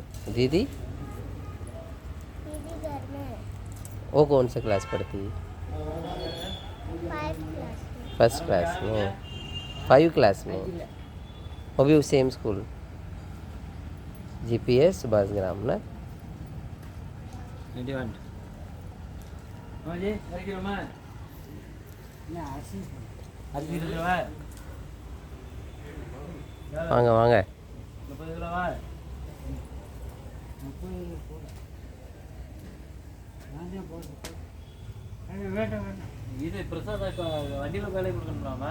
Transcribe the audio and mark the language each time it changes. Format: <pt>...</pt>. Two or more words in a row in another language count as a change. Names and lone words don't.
<hi>दीदी वो कौन सा क्लास पढ़ती है? 1st क्लास में. 5 क्लास में. वो भी</hi> <en>same school</en> <hi>GPS सुभाष ग्राम ना.</hi> <ta>வாங்க வாங்க. இது பிரசாத் இப்போ வண்டியில் வேலை கொடுக்கணும்லாமா?</ta>